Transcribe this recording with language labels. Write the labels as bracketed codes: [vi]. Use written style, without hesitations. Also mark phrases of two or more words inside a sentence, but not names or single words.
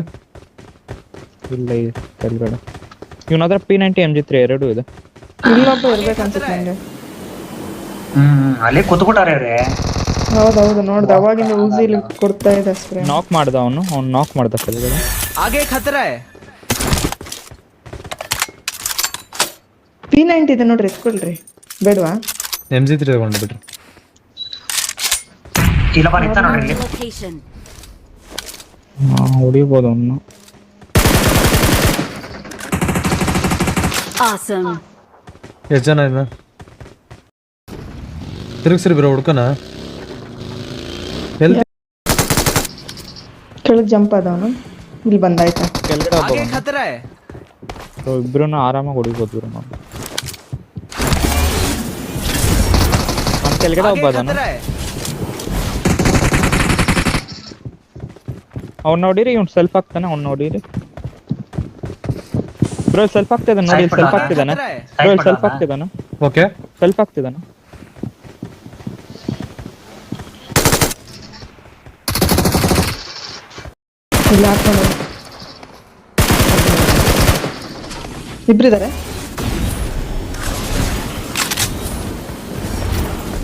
[kn] ಇಲ್ಲ ಈ ಕೆಳಗಡೆ. ಇವನಾದ್ರ P90 MG3 ಎರಡು ಇದೆ. ಇಲ್ಲೊಬ್ಬ ಇರ್ಬೇಕು ಅನ್ಸುತ್ತೆ ನಂಗೆ. ಅಲ್ಲಿ ಕೂತ್ಬಿಟ್ಟಾರೆ ಅವ್ರೆ. ಹೌದೌದು ನೋಡ್ದೆ, ಅವಾಗಿಂದ ಊಸಿಲಿ ಕೊಡ್ತಾ ಇದೆ ಸ್ಪ್ರೇ. ನಾಕ್ ಮಾಡ್ದ ಅವ್ನು ನಾಕ್ ಮಾಡ್ದ ಕೆಳಗಡೆ. [hi] आगे खतरा है. [kn] P90 ಇದೆ ನೋಡ್ರಿ, ಎತ್ಕೊಳ್ರಿ. ಬೇಡವಾ? MG3 ತಗೊಂಡು ಬಿಡ್ರಿ. ಇಲ್ಲ ನಿಂತ ನೋಡ್ರಿ ಇಲ್ಲಿ. ಹೊಡಿಬೋದು ಅವನು. ಎಷ್ಟು ಜನ ಇದ್ದ? ತಿರುಗಿಸ್ರಿ ಬ್ರೋ, ಹುಡ್ಕನ. ಕೆಳಗೆ ಜಂಪ್ ಆದವನು. ಇಲ್ಲಿ ಬಂದಾಯ್ತಾ? ಕೆಳಗಡೆ ಒಬ್ಬ [hi] आगे खतरा है. [kn] ಇಬ್ರು ಆರಾಮಾಗಿ ಹೊಡಿಬೋದು ಬ್ರೋ. ನಾನು ಕೆಳಗಡೆ ಒಬ್ಬ [hi] आगे [kn] ಅದಾನ. [hi] खतरा है. [kn] ಅವ್ನು ನೋಡಿರಿ, ಇವ್ನು ಸೆಲ್ಫ್ ಆಗ್ತಾನೆ. ಅವ್ನು ನೋಡಿರಿ ಬ್ರೋ, ಸೆಲ್ಫ್ ಆಗ್ತಿದ್ದಾನೆ ನೋಡಿ. ಸೆಲ್ಫ್ ಆಗ್ತಿದ್ದಾನೆ ಬ್ರೋ, ಸೆಲ್ಫ್ ಆಗ್ತಿದ್ದಾನೆ. ಓಕೆ, ಸೆಲ್ಫ್ ಆಗ್ತಿದ್ದಾನೆ. ಇಲ್ಲಿ ಹಾಕೊಂಡು ಇಬ್ರಿದ್ದಾರೆ.